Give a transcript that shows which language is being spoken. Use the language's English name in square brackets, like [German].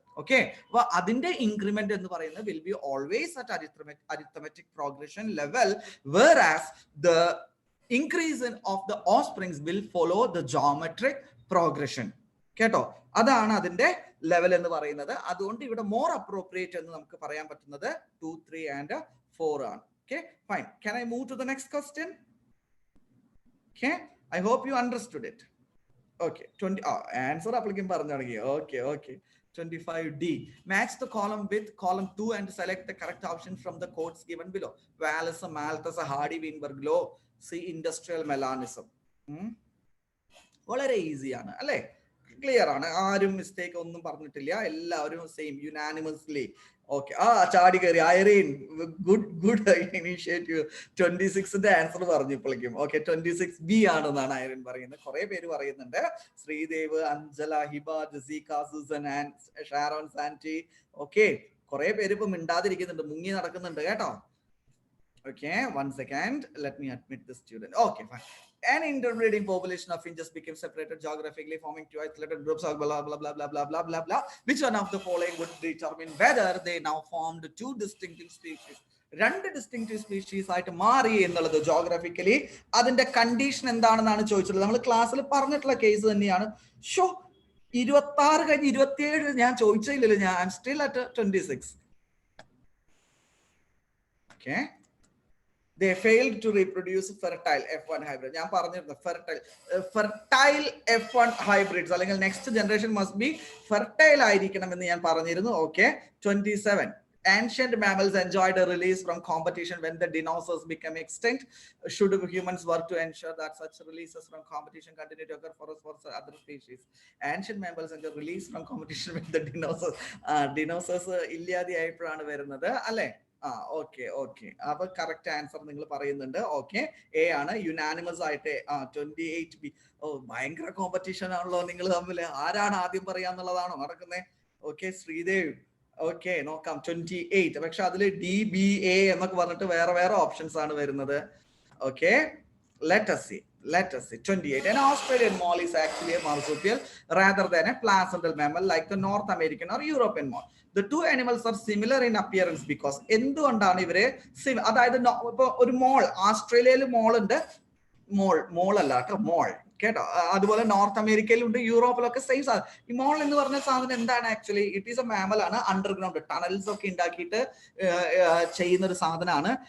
[English] okay, [Malayalam] അപ്പൊ അതിന്റെ increment എന്ന് പറയുന്നത് [English] Will be always at arithmetic progression level, whereas the increase of the offsprings will follow the geometric progression. [Malayalam] കേട്ടോ, അതാണ് അതിന്റെ ലെവൽ എന്ന് പറയുന്നത്. അതുകൊണ്ട് ഇവിടെ മോർ അപ്രോപ്രിയേറ്റ് എന്ന് നമുക്ക് പറയാൻ പറ്റുന്നത് 2, 3 and 4 ആണ്. [English] Okay, fine. Can I move to the next question? Okay, I hope you understood it. [Malayalam] Okay, 20 answer applicant പറഞ്ഞു തുടങ്ങി. [English] Okay, 25D. Match the column with column 2 and select the correct option from the codes given below. Wallace, Malthus, Hardy, Weinberg law. See industrial melanism. [Malayalam] വളരെ easy ആണ് അല്ലേ, clear ആണ്, ആരും mistake ഒന്നും പറഞ്ഞിട്ടില്ല, എല്ലാവരും സെയിം യുനാനിമസ്ലി. ഓക്കെ, ചാടി കയറി ഐറീൻ, ഗുഡ് ഇനീഷ്യേറ്റീവ്. 26ന്റെ ആൻസർ പറഞ്ഞു ഇപ്പോഴേക്കും. ഓക്കെ, 26B ആണെന്നാണ് ഐറീൻ പറയുന്നത്. കുറെ പേര് പറയുന്നുണ്ട്. Sreedev, Anjala, Hiba, ജസീക, Susan, Sharon, Santi. Okay, കുറെ പേര് ഇപ്പൊ മിണ്ടാതിരിക്കുന്നുണ്ട്, മുങ്ങി നടക്കുന്നുണ്ട് കേട്ടോ. [English] Okay, 1 second. Let me admit the student. Okay, fine. An interbreeding population of finches became separated geographically, forming 2 isolated groups of blah blah blah blah blah blah blah blah. Which one of the following would determine whether they now formed 2 distinctive species? [Malayalam] 2 distinctive species ആയിട്ട് മാറി എന്നുള്ളത് geographically അതിന്റെ condition എന്താണെന്നാണ് ചോദിച്ചത്. നമ്മൾ ക്ലാസ്സിൽ പറഞ്ഞിട്ടുള്ള case തന്നെയാണ്. 26 കഴിഞ്ഞ് 27 ഞാൻ ചോദിച്ചില്ലല്ലോ, ഞാൻ [English] I am still at 26. Okay. They failed to reproduce fertile F1 hybrid. [Malayalam] ഞാൻ പറഞ്ഞിരുന്നു [English] fertile F1 hybrids [Malayalam] അല്ലെങ്കിൽ next generation must be fertile ആയിരിക്കണം എന്ന് ഞാൻ പറഞ്ഞിരുന്നു. Okay, 27. [English] Ancient mammals enjoyed a release from competition when the dinosaurs became extinct. Should humans work to ensure that such releases from competition continue to occur for other species? Ancient mammals enjoy release from competition when the dinosaurs [Malayalam] ഇല്ലാതെയായപ്പോഴാണ് വരുന്നത് അല്ലെ. Okay, അപ്പൊ correct answer നിങ്ങൾ പറയുന്നുണ്ട്. Okay, A ആണ് unanimous ആയിട്ട്. 28B. ഭയങ്കര competition ആണല്ലോ നിങ്ങൾ തമ്മിൽ, ആരാണ് ആദ്യം പറയാന്നുള്ളതാണോ നടക്കുന്നത്? ഓക്കെ, ശ്രീദേവ് ഓക്കെ നോക്കാം 28. പക്ഷെ അതിൽ DBA എന്നൊക്കെ പറഞ്ഞിട്ട് വേറെ വേറെ ഓപ്ഷൻസ് ആണ് വരുന്നത്. [English] Okay let us see 28. An Australian mole is actually a marsupial rather than a placental mammal like the North American or European mole. The two animals are similar in appearance because [Malayalam] എന്തുകൊണ്ടാണ് ഇവരെ അതായത് ഇപ്പൊ ഒരു മോൾ, ആസ്ട്രേലിയയിൽ മോൾ ഉണ്ട്, മോൾ അല്ല കേട്ടോ, മോൾ കേട്ടോ. അതുപോലെ നോർത്ത് അമേരിക്കയിലുണ്ട്, യൂറോപ്പിലൊക്കെ സെയിം സാധനം. ഈ മോൾ എന്ന് പറഞ്ഞ സാധനം എന്താണ്? Actually it is A mammal ആണ്. അണ്ടർഗ്രൗണ്ട് ടണൽസ് ഒക്കെ ഉണ്ടാക്കിയിട്ട് ചെയ്യുന്ന ഒരു സാധനമാണ്.